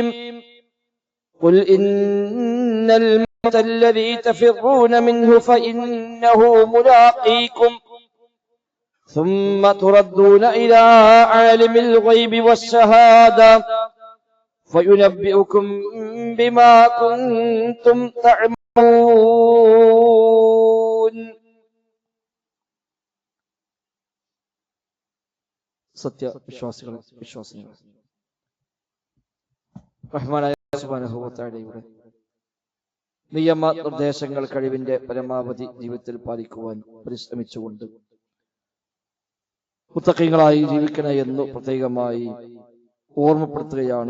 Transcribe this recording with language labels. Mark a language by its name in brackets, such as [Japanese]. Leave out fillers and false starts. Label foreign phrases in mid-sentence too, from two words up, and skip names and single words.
[Arabic] قل إن الموت الذي تفرون منه فإنه ملاقيكم ثم تردون إلى عالم الغيب والشهادة فينبئكم بما كنتم تعملون. [Malayalam] സത്യവിശ്വാസികളെ വിശ്വാസികളെ റഹ്മാനായ [Arabic] سبحانه وتعالى [Malayalam] നിയമ നിർദ്ദേശങ്ങൾ കഴിവിന്റെ പരമാവധി ജീവിതത്തിൽ പാലിക്കുവാൻ പരിശ്രമിച്ചുകൊണ്ട് മുത്തഖീങ്ങളായി ജീവിക്കണേ എന്ന് പ്രത്യേകമായി ഓർമ്മപ്പെടുത്തുകയാണ്.